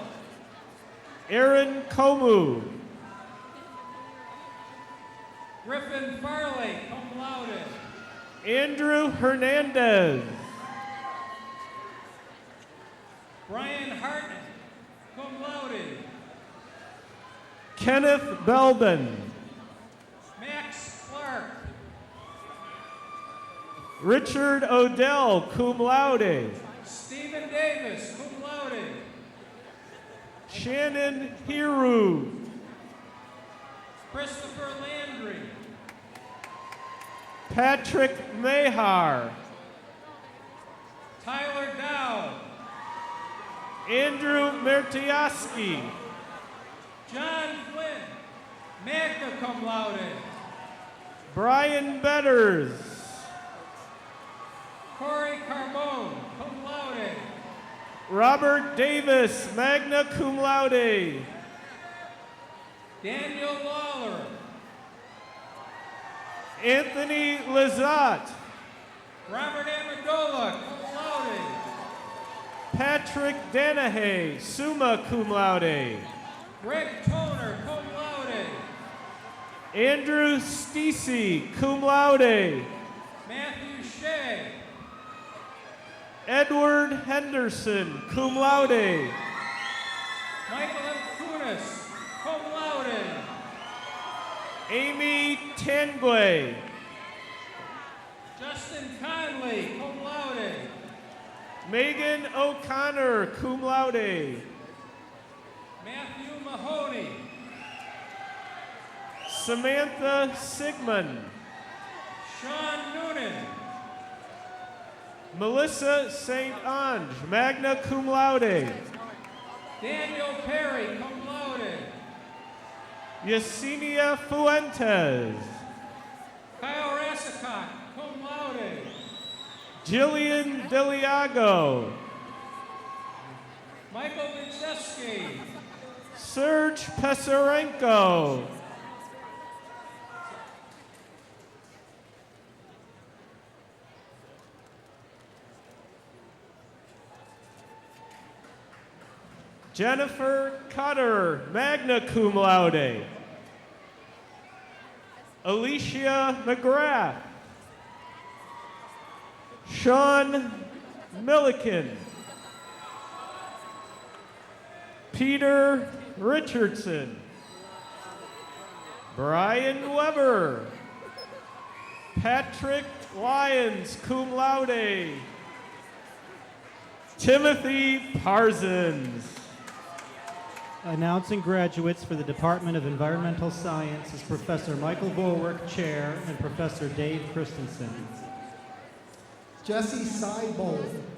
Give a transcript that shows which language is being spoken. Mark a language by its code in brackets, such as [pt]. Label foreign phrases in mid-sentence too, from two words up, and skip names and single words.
[en] Aaron Komu. Griffin Farley, [la] cum laude. [en] Andrew Hernandez. Brian Hartman, [la] cum laude. [en] Kenneth Belbin. Max Clark. Richard Odell, [la] cum laude. [en] Stephen Davis, [la] cum laude. [en] Shannon Hiru. Christopher Landry. Patrick Mahar. Tyler Dow. Andrew Mertiaski. John Flynn, [la] magna cum laude. [en] Brian Betters. Corey Carbone, [la] cum laude. [en] Robert Davis, [la] magna cum laude. [en] Daniel Lawler. Anthony Lazat. Robert Amendola, [la] cum laude. [en] Patrick Danahay, [la] summa cum laude. [en] Greg Toner, [la] cum laude. [en] Andrew Stacey, [la] cum laude. [en] Matthew Shea. Edward Henderson, [la] cum laude. [en] Michael M. Kunis, [la] cum laude. [en] Amy Tanguay. Justin Conley, [la] cum laude. [en] Megan O'Connor, [la] cum laude. [en] Matthew Mahoney. Samantha Sigmund. Sean Noonan. Melissa St. Ange, [la] magna cum laude. [en] Daniel Perry, [la] cum laude. [en] Yesenia Fuentes. Kyle Rassicot, [la] cum laude. [en] Jillian Deliago. Michael Vinceski. Serge Pesarenko. Jennifer Cutter, [la] magna cum laude. [en] Alicia McGrath. Sean Milliken. Peter Richardson. Brian Weber. Patrick Lyons, [la] cum laude. [en] Timothy Parsons. Announcing graduates for the Department of Environmental Sciences, Professor Michael Vorwerk, Chair, and Professor Dave Christensen. Jesse Seibold.